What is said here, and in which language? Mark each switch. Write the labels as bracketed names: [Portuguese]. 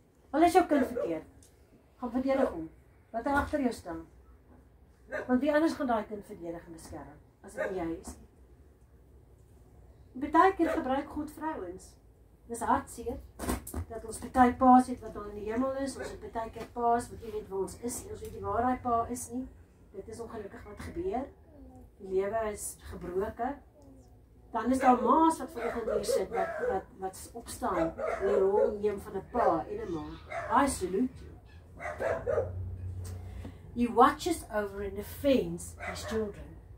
[Afrikaans] Al is jou kind verkeerd, gaan verdedig hom. Wat hy agter jou staan. Want wie anders gaan daai kind verdedig en beskerm, as dit nie jy is nie. Baie keer gebruik God vrouens. Dis hartseer, dat ons baie paas het wat al in die hemel is, ons het baie keer paas, wat jy weet waar ons is, ons weet nie waar hy pa is nie. Dit is ongelukkig wat gebeur. Die lewe is gebroken. Dan is daar maas wat vanoggend hier sit, wat opstaan, in die rol neem van 'n pa en 'n ma. [English] I salute you. He watches over and defends his children.